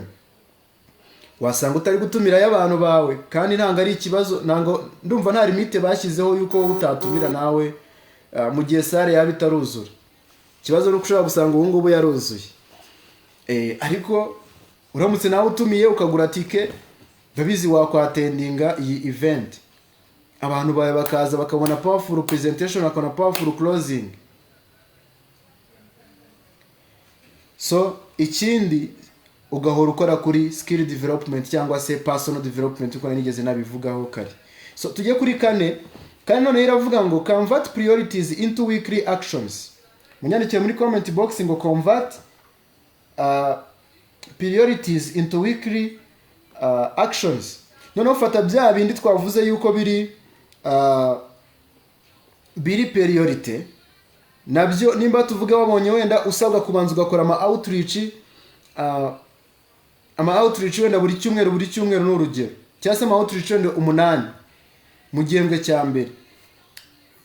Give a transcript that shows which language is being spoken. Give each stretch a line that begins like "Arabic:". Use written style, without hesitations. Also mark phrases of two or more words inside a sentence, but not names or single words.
Kinyarwanda: Wasanga utari gutumira y'abantu bawe kandi ntanga ari ikibazo, nango ndumva nta limite bashyizeho yuko utatumira nawe mu gihe sare yabitaruzura. Ikibazo nuko ushobora gusanga ubu ngubu yaruzuye, ariko uramutse nawe utumiye ukagura tike, ndabizi wakwatendinga iyi event, abantu bawe bakaza bakabona
English: powerful presentation,
Kinyarwanda: bakabona
English: powerful closing.
Kinyarwanda: So ikindi ugahora ukora kuri
English: skill development
Kinyarwanda: cyangwa se
English: personal development,
Kinyarwanda: uko nigeze nabivugaho kare. So tujye kuri kane none iravuga ngo
English: convert priorities into weekly actions.
Kinyarwanda: Munyandikire muri comment box ngo
English: convert priorities into weekly actions.
Kinyarwanda: None ufata bya bindi twavuze yuko biri priority, nabyo nimba tuvuga wabonye wenda usabwa kubanza ugakora ama outreach wenda buri cyumweru n'urugero, cyangwa se ama outreach wenda 8 mu gihembwe cya mbere.